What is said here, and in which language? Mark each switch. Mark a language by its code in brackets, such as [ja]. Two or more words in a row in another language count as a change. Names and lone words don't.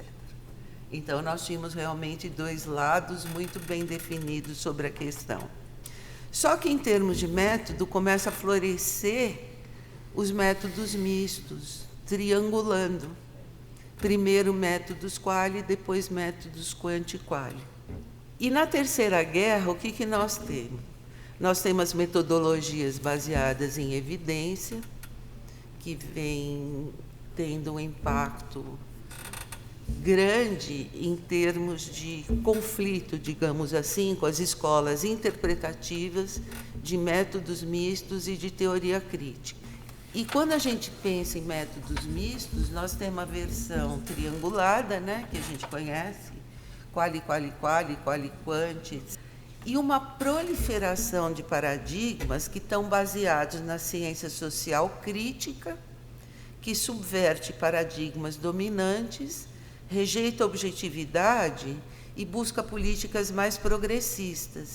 [pt] Então, nós tínhamos realmente dois lados muito bem definidos sobre a questão. Só que, em termos de método, começa a florescer os métodos mistos, triangulando. Primeiro métodos quali, depois métodos quanti-quali. E na Terceira Guerra, o que nós temos? Nós temos metodologias baseadas em evidência, que vem tendo um impacto grande em termos de conflito, digamos assim, com as escolas interpretativas de métodos mistos e de teoria crítica. E quando a gente pensa em métodos mistos, nós temos a versão triangulada, né, que a gente conhece, quali, quali, quali, quali, quanti, e uma proliferação de paradigmas que estão baseados na ciência social crítica, que subverte paradigmas dominantes, rejeita a objetividade e busca políticas mais progressistas.